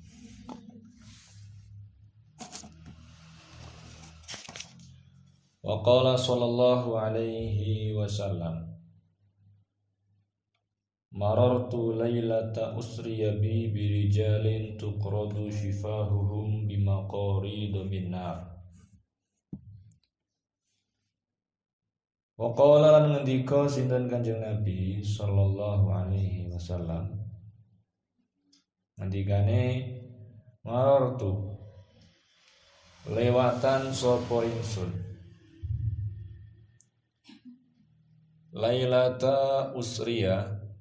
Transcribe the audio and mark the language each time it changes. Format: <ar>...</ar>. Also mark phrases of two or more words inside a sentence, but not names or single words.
<ar>وقال صلى الله عليه وسلم مررت ليلة أسري بي برجال تقرض شفاههم بمقاريض من نار. وقال</ar> <jv>lan ngendika sinten Kanjeng Nabi</jv> <ar>صلى الله عليه وسلم,</ar> <jv>ngendikane marartu lewatan sapa ingsun</jv> <ar>ليلة أسري</ar>